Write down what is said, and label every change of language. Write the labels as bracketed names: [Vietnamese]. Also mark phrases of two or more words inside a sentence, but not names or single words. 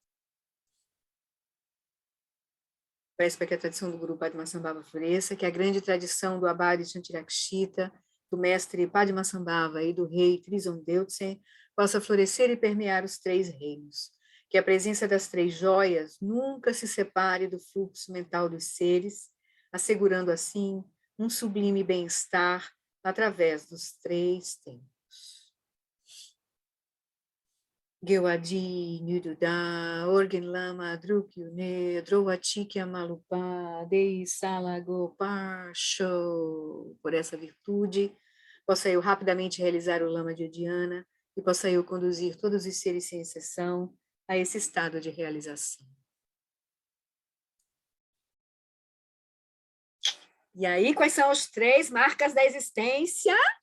[Portuguese] Peço para que a tradição do Guru Padmasambhava floresça, que a grande tradição do Abhari Shantirakshita, do mestre Padmasambhava e do rei Trison Deutsen possa florescer e permear os 3 reinos. Que a presença das 3 joias nunca se separe do fluxo mental dos seres, assegurando assim um sublime bem-estar através dos 3 tempos. Gewadi, Nyududa, Orgen Lama, Drukyune, Drowatikya Malupa, Dei Salago Parsho. Por essa virtude, possa eu rapidamente realizar o Lama de Udiana e possa eu conduzir todos os seres sem exceção a esse estado de realização. E aí, quais são as 3 marcas da existência?